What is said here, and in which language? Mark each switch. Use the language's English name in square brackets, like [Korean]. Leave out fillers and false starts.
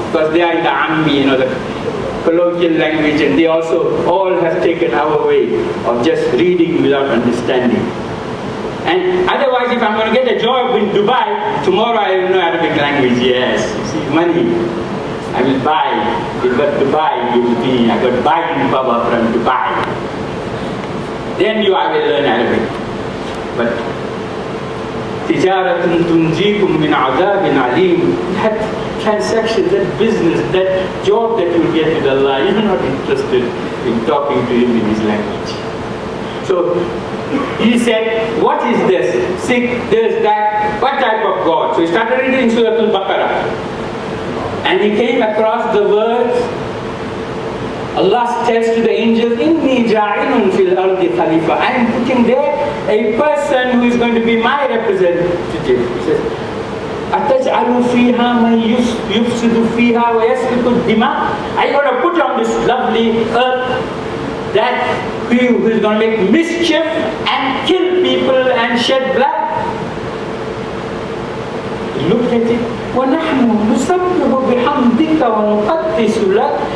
[English] Because they are in the Ammi, the colloquial language, and they also all have taken our way of just reading without understanding. And otherwise, if I'm going to get a job in Dubai, tomorrow I will know Arabic language, yes. You see, money. I will buy. If got Dubai, you will be, I got buying power from Dubai. Then I will learn Arabic. [Arabic] But تجارة تنجيكم من عذاب عليم. [English] That transaction, that business, that job that you get with Allah, you're not interested in talking to Him in His language. So he said, what is this? Sick, this, that, what type of God? So he started reading Surah Al-Baqarah. And he came across the words, Allah tells to the angels, [Arabic] Inni ja'inun fil ardi khalifa. [English] I am putting there a person who is going to be my representative. [Arabic] He says, أَتَجْعَلُ فِيهَا مَنْ يُفْسِدُ فِيهَا وَيَسْفِكُ الدِّمَاءِ. [English] Are you going to put on this lovely earth that who is going to make mischief and kill people and shed blood? He looked at it. [Arabic] وَنَحْنُ نُسَبِّحُ بِحَمْدِكَ وَنُقَدِّسُ لَكَ.